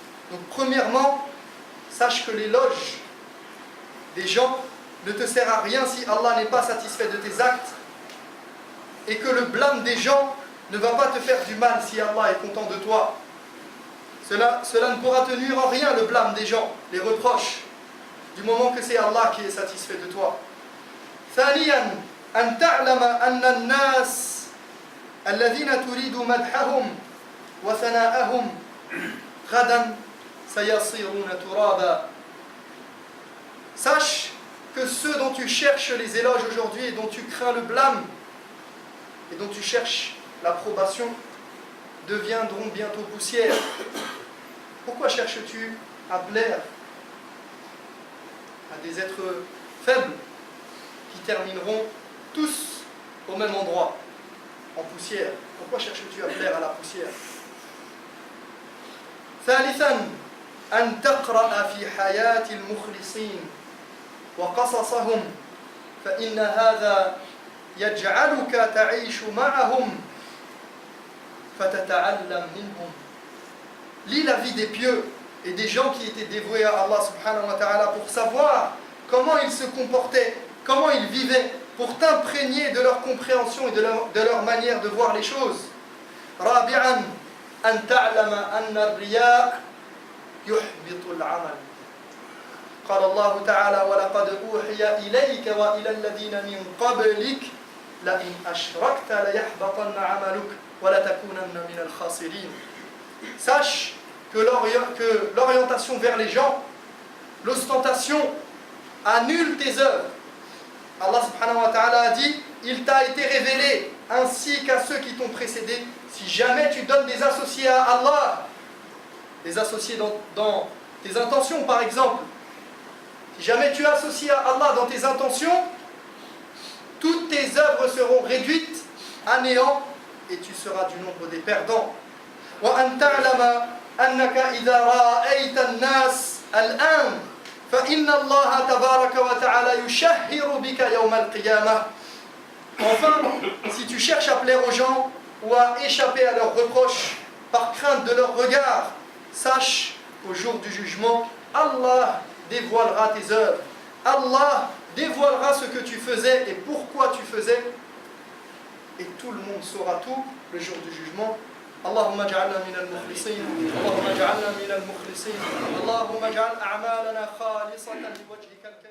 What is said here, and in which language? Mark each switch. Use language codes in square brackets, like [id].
[fr] Donc premièrement, sache que l'éloge des gens ne te sert à rien si Allah n'est pas satisfait de tes actes et que le blâme des gens ne va pas te faire du mal si Allah est content de toi. Cela ne pourra te nuire en rien, le blâme des gens, les reproches, du moment que c'est Allah qui est satisfait de toi. [ar] ثانيا أن تعلم أن الناس الذين تريد مدحهم وثناءهم غدا سيصيرون ترابا. [fr] Sache que ceux dont tu cherches les éloges aujourd'hui et dont tu crains le blâme et dont tu cherches l'approbation deviendront bientôt poussière. Pourquoi cherches-tu à plaire à des êtres faibles qui termineront tous au même endroit, en poussière? Pourquoi cherches-tu à plaire à la poussière? [ar] ثالثا أن تقرأ في حياة المخلصين وقصصهم فإن هذا يجعلك تعيش معهم فتتعلم منهم. [fr] Lis la vie des pieux et des gens qui étaient dévoués à Allah subhanahu wa ta'ala pour savoir comment ils se comportaient, comment ils vivaient, pour t'imprégner de leur compréhension et de leur manière de voir les choses. [ar] رابعا أن تعلم أن الرياء يحبط العمل. قال الله تعالى ولقد أوحي إليك وإلى الذين من قبلك لئن أشركت ليحبطن عملك ولتكونن من الخاسرين. [fr] Sache que l'orientation vers les gens, l'ostentation annule tes œuvres. Allah subhanahu wa ta'ala a dit, il t'a été révélé ainsi qu'à ceux qui t'ont précédé. Si jamais tu donnes des associés à Allah, des associés dans tes intentions par exemple, si jamais tu associes à Allah dans tes intentions, toutes tes œuvres seront réduites à néant et tu seras du nombre des perdants. [ar] وأن تعلم أنك إذا رأيت الناس الآن فإن الله تبارك وتعالى يشهر بك يوم القيامة. [fr] Enfin, si tu cherches à plaire aux gens ou à échapper à leurs reproches par crainte de leur regard, sache qu'au jour du jugement, Allah dévoilera tes œuvres. Allah dévoilera ce que tu faisais et pourquoi tu faisais. Et tout le monde saura tout le jour du jugement. [ar] اللهم اجعلنا من المخلصين اللهم اجعلنا من المخلصين اللهم اجعل أعمالنا خالصة لوجهك